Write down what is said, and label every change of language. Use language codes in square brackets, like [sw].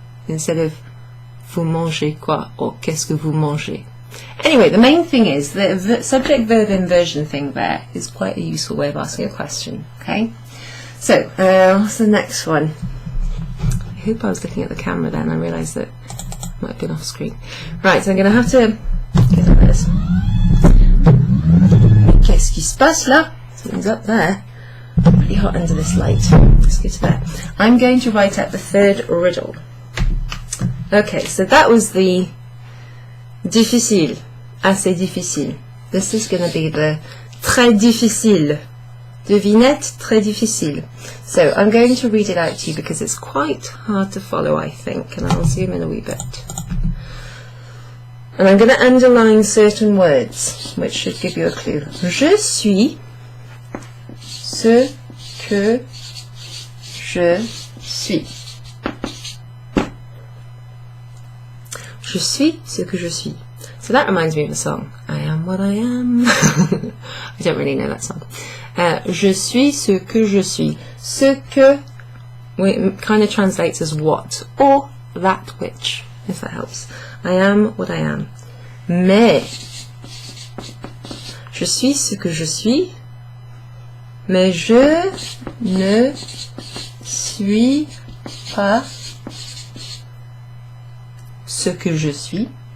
[en] Instead of [fr] vous mangez quoi, or qu'est-ce que vous mangez? [en] Anyway, the main thing is the subject-verb inversion thing there is quite a useful way of asking a question, okay? So, what's the next one? I hope I was looking at the camera then, I realised that I might have been off screen. Right, so I'm going to have to get rid of this. [fr] Qu'est-ce qui se passe là? [en] Something's up there. Pretty hot under this light. Let's go to that. I'm going to write out the third riddle. Okay, so that was the difficile, assez difficile. This is going to be the très difficile. [fr] Devinette, très difficile. [en] So I'm going to read it out to you because it's quite hard to follow, I think, and I'll zoom in a wee bit. And I'm going to underline certain words, which should give you a clue. [fr] Je suis ce que je suis. Je suis ce que je suis. [en] So that reminds me of a song. I am what I am. I don't really know that song. [fr] Je suis ce que je suis. [en] Ce que kind of translates as what or that which, if that helps. I am what I am. [fr] Mais je suis ce que je suis, mais je ne suis pas ce que je suis.